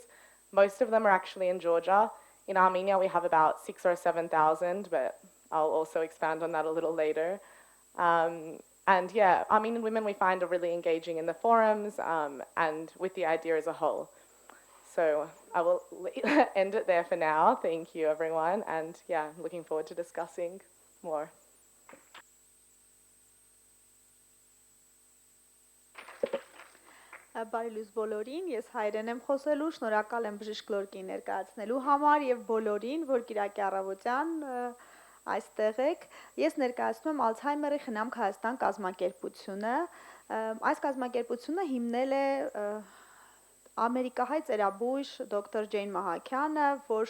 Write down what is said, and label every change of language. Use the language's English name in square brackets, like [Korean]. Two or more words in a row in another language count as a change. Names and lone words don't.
[English] Most of them are actually in Georgia. In Armenia, we have about 6,000 or 7,000, but I'll also expand on that a little later. And yeah, Armenian women we find are really engaging in the forums and with the idea as a whole. So I will end it there for now. Thank you, everyone. And yeah, looking forward to discussing more. [Armenian] Բարի լույս բոլորին, ես հայերեն եմ խոսելու, շնորհակալ եմ բժիշկ Լորկին ներկայացնելու համար եւ բոլորին, որ Կիրակի առավոտյան այստեղ եք։ Ես ներկայացնում եմ Alzheimer-ի խնամք Հայաստան կազմակերպությունը։ Այս կազմակերպությունը հիմնել է Ամերիկահայ ծերաբույժ դոկտոր Ջեյն Մահաքյանը, որ